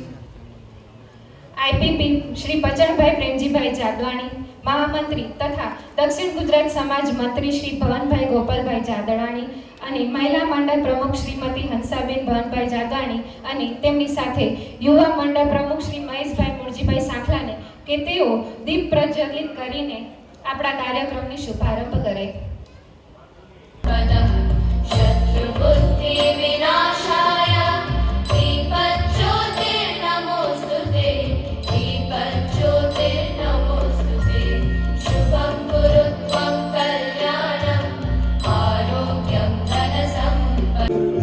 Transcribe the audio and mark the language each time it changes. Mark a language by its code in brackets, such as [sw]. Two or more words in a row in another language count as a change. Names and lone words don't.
[gu] શ્રી બચનભાઈ પ્રેમજીભાઈ જાદવાણી, મહામંત્રી તથા દક્ષિણ ગુજરાત સમાજ મંત્રી શ્રી ભવનભાઈ ગોપાલભાઈ જાદડાણી અને મહિલા મંડળ પ્રમુખ શ્રીમતી હંસાબેન ભવનભાઈ જાદવાણી અને તેમની સાથે યુવા મંડળ પ્રમુખ શ્રી મહેશભાઈ મોરજીભાઈ સાંખલાને કે તેઓ દીપ પ્રજ્વલિત કરીને આપણા કાર્યક્રમની શુભારંભ કરે। [sa] शत्रुबुद्धि विनाशाय दीपज्योतिर्नमोस्तुते, दीपज्योतिर्नमोस्तुते, शुभं कुरु त्वं कल्याणम् आरोग्यं धनसम्पदम्।